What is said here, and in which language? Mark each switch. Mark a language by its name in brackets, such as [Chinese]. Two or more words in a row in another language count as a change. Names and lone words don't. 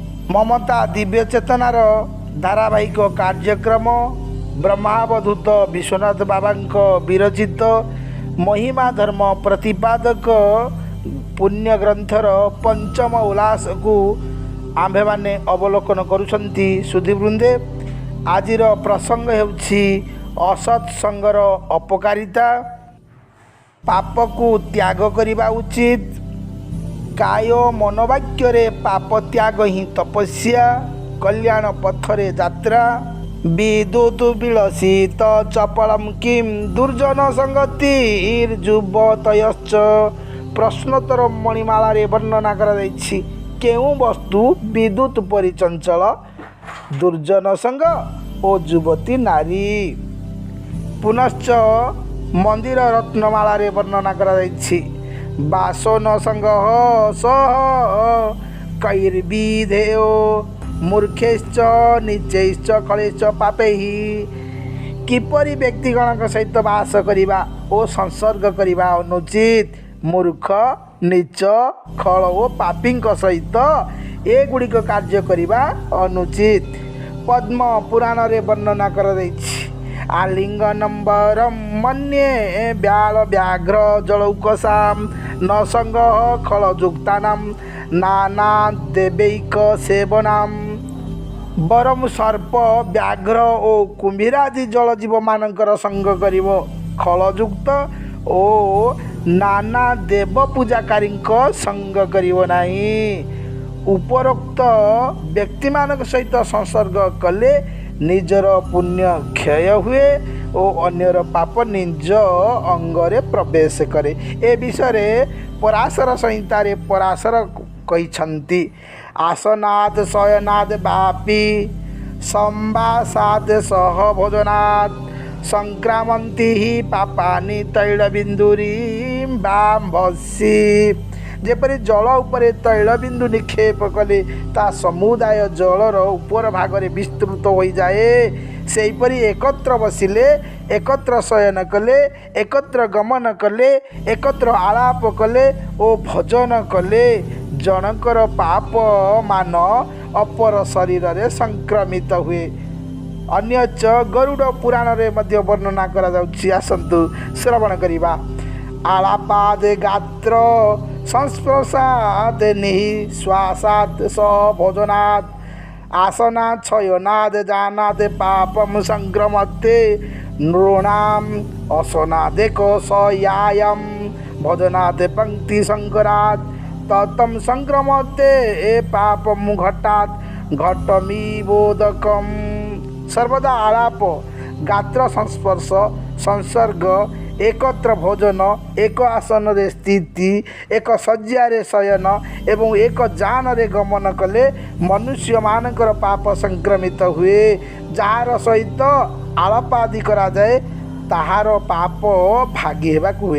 [Odia] ମମତା ଦିବ୍ୟ ଚେତନାର ଧାରାବାହିକ କାର୍ଯ୍ୟକ୍ରମ ବ୍ରହ୍ମାବଧୂତ ବିଶ୍ୱନାଥ ବାବା ବିରଚିତ ମହିମା ଧର୍ମ ପ୍ରତିପାଦକ ପୁଣ୍ୟ ଗ୍ରନ୍ଥର ପଞ୍ଚମ ଉଲ୍ଲାସକୁ ଆମ୍ଭେମାନେ ଅବଲୋକନ କରୁଛନ୍ତି ସୁଧୀବୃନ୍ଦେ। ଆଜିର ପ୍ରସଙ୍ଗ ହେଉଛି ଅସତ୍ସଙ୍ଗର ଅପକାରିତା। ପାପକୁ ତ୍ୟାଗ କରିବା ଉଚିତ। କାୟ ମନୋବାକ୍ୟ ପାପ ତ୍ୟାଗ ହିଁ ତପସ୍ୟା। କଲ୍ୟାଣ ପଥରେ ଯାତ୍ରା। [Sanskrit] विद्युत विलसित चपलम किम दुर्जन संगतिर्जुबतयश्च। [Odia] ପ୍ରଶ୍ନୋତ୍ତର ମଣିମାଳାରେ ବର୍ଣ୍ଣନା କରାଯାଇଛି କେଉଁ ବସ୍ତୁ ବିଦ୍ୟୁତ ପରି ଚଞ୍ଚଳ, ଦୁର୍ଜନ ସଙ୍ଗ ଓ ଯୁବତୀ ନାରୀ। ପୁନଶ୍ଚ ମନ୍ଦିର ରତ୍ନମାଳାରେ ବର୍ଣ୍ଣନା କରାଯାଇଛି [Sanskrit] बासन संग सह कैर्विधेयो मूर्खेश्च नीचैश्च कलेश्च पापैहि। [Odia] କିପରି ବ୍ୟକ୍ତିଗଣଙ୍କ ସହିତ ବାସ କରିବା ଓ ସଂସର୍ଗ କରିବା ଅନୁଚିତ। ମୂର୍ଖ, ନୀଚ, ଖଳ ଓ ପାପୀଙ୍କ ସହିତ ଏଗୁଡ଼ିକ କାର୍ଯ୍ୟ କରିବା ଅନୁଚିତ। ପଦ୍ମ ପୁରାଣରେ ବର୍ଣ୍ଣନା କରିଦେଇଛି [Sanskrit] आलिंगनम्बरम मन्ये व्याल व्याघ्र जलौकसाम न संग खलयुक्तानाम नाना देवैक सेवनाम। [Odia] ବରଂ ସର୍ପ, ବ୍ୟାଘ୍ର ଓ କୁମ୍ଭୀରାଦି ଜଳଜୀବମାନଙ୍କର ସଙ୍ଗ କରିବ। ଖଳଯୁକ୍ତ ଓ ନାନା ଦେବ ପୂଜାକାରୀ ସଙ୍ଗ କରିବ ନାହିଁ। ଉପରୋକ୍ତ ବ୍ୟକ୍ତିମାନଙ୍କ ସହିତ ସଂସର୍ଗ କଲେ ନିଜର ପୁଣ୍ୟ କ୍ଷୟ ହୁଏ ଆଉ ଅନ୍ୟର ପାପ ନିଜ ଅଙ୍ଗରେ ପ୍ରବେଶ କରେ। ଏ ବିଷୟ ପରାଶର ସଂହିତାରେ ପରାଶର କହିଛନ୍ତି [Sanskrit] आसनाद शयनाद वापी संवासाद सह भोजनाद संक्रामंती ही पापानि तैलबिंदुरी बाम्भसी। [Odia] ଯେପରି ଜଳ ଉପରେ ତୈଳବିନ୍ଦୁ ନିକ୍ଷେପ କଲେ ତା ସମୁଦାୟ ଜଳର ଉପର ଭାଗରେ ବିସ୍ତୃତ ହୋଇଯାଏ। ସେହିପରି ଏକତ୍ର ବସିଲେ, ଏକତ୍ର ଶୟନ କଲେ, ଏକତ୍ର ଗମନ କଲେ, ଏକତ୍ର ଆଳାପ କଲେ ଓ ଭୋଜନ କଲେ ଜଣଙ୍କର ପାପମାନ ଅପର ଶରୀରରେ ସଂକ୍ରମିତ ହୁଏ। ଅନ୍ୟଚ୍ଚ ଗରୁଡ଼ ପୁରାଣରେ ମଧ୍ୟ ବର୍ଣ୍ଣନା କରାଯାଉଛି। ଆସନ୍ତୁ ଶ୍ରବଣ କରିବା। [Sanskrit] आलापाद गात्र संस्पर्शाद निःश्वासाद स भोजनाद आसनाद शयनाद जानाद पापम संक्रमते नृणाम असनादेक सयायम भोजनाद पंक्ति संकराद ततम संक्रमते ए पापम घटात घटमीबोधकम। [Odia] ସର୍ବଦା ଆଳାପ, ଗାତ୍ର ସଂସ୍ପର୍ଶ, ସଂସର୍ଗ, ଏକତ୍ର ଭୋଜନ, ଏକ ଆସନରେ ସ୍ଥିତି, ଏକ ଶଯ୍ୟାରେ ଶୟନ ଏବଂ ଏକ ଯାନରେ ଗମନ କଲେ ମନୁଷ୍ୟମାନଙ୍କର ପାପ ସଂକ୍ରମିତ ହୁଏ। ଯାହା ସହିତ ଆଳାପ ଆଦି କରାଯାଏ ତାହାର ପାପ ଭାଗୀ ହେବାକୁ ହୁଏ।